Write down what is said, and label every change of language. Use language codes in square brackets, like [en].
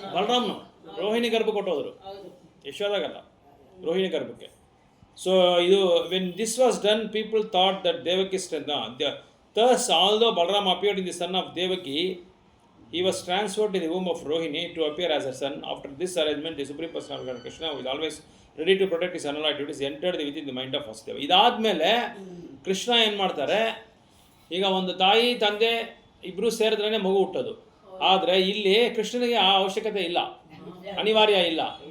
[kn] ಬಲರಾಮ್ನು ರೋಹಿಣಿ ಗರ್ಭ ಕೊಟ್ಟೋದ್ರು, ಯಶೋದಾಗಲ್ಲ, ರೋಹಿಣಿ ಗರ್ಭಕ್ಕೆ. ಸೊ ಇದು [en] When this was done, people thought that Devaki thus although Balaram appeared in the son of Devaki, he was transferred to the womb of Rohini to appear as a son. After this arrangement, the Supreme Personality of Krishna, who is always ready to protect his unalloyed duties, entered within the mind of Vasudeva. [kn] ಇದಾದ್ಮೇಲೆ ಕೃಷ್ಣ ಏನು ಮಾಡ್ತಾರೆ, ಈಗ ಒಂದು ತಾಯಿ ತಂದೆ ಇಬ್ಬರು ಸೇರಿದ್ರೇ ಮಗು ಹುಟ್ಟೋದು. ಆದರೆ ಇಲ್ಲಿ ಕೃಷ್ಣನಿಗೆ ಆ ಅವಶ್ಯಕತೆ ಇಲ್ಲ, ಅನಿವಾರ್ಯ ಇಲ್ಲ.